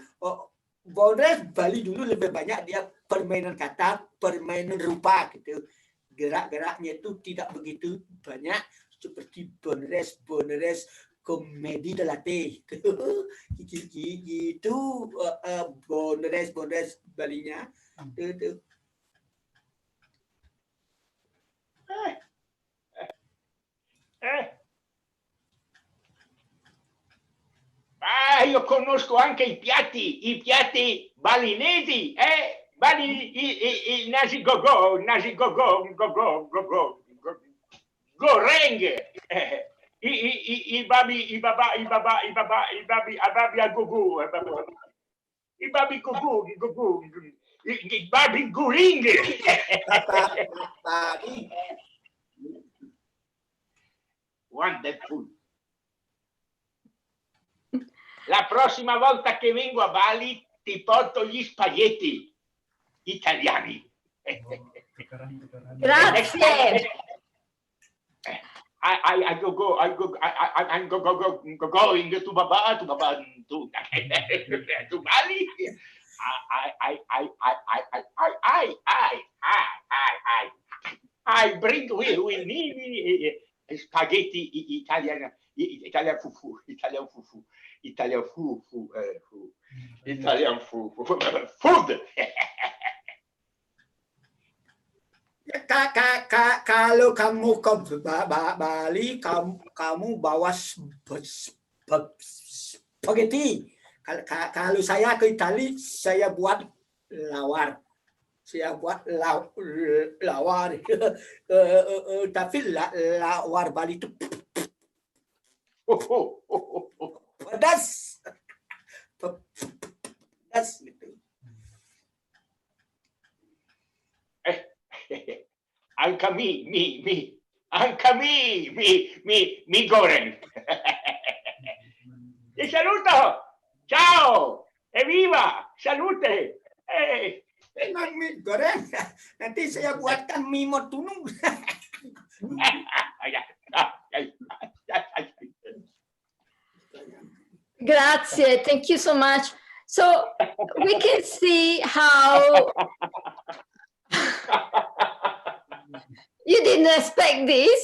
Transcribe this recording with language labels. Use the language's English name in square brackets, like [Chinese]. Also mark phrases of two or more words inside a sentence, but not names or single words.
[Indonesian] Bonres Bali dulu lebih banyak dia permainan kata, permainan rupa gitu. Gerak-geraknya itu tidak begitu banyak seperti Bonres komedi delate gitu. Bonres Balinya itu. [Italian] Io conosco anche i piatti balinesi, il [Indonesian] nasi goreng, [Italian] i babi a gogo, i [Indonesian] babi guring. [English] Wonderful. [Italian] La prossima volta che vengo a Bali ti porto gli spaghetti italiani. Grazie. [English] I'm going to Bali. I bring with me spaghetti Italian fufu. Food. [Indonesian] Kalau kamu ke Bali, kamu bawa spaghetti. Kalau saya ke Italia, saya buat lawar. Tapi lawar Bali itu pedas gitu. [Italian] Anche [Indonesian] mi goreng. [Italian] Ti saluto. Ciao. Evviva. Salute. [Indonesian] Dengan mie goreng, nanti saya buatkan mie motunung. [Italian] Grazie, [English] thank you so much. So we can see how you didn't expect this.